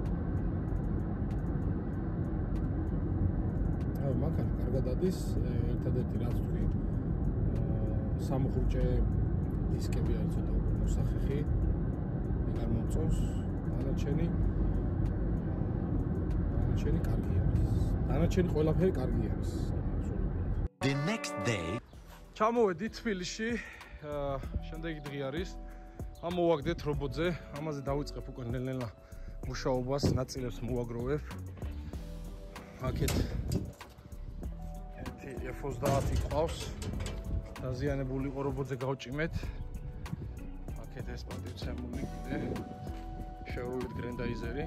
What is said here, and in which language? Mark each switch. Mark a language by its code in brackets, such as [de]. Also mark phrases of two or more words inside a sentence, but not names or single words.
[ka] აი, მანქანა კარგად ადის, ერთადერთი რაც თქვი, სამხურჭე დისკები არის ცოტა უკვე მოსახეხი, მიგარ მომწონს, დანარჩენი კარგი არის. დანარჩენი ყველაფერი კარგი არის. [en] The next day. [ka] ჩამოვედით თბილისში, შემდეგი დღე არის. ამოვაგდეთ რობოტზე, ამაზე დავიწყებ უკვე ნელ-ნელა მუშაობას, ნაწილებს მოვაგროვებ. აქეთ ერთი F30 ყავს. დაზიანებული იყო რობოტზე გავჭიმეთ. აქეთ ეს პატივცემული კიდე შეურული გრენდაიზერი.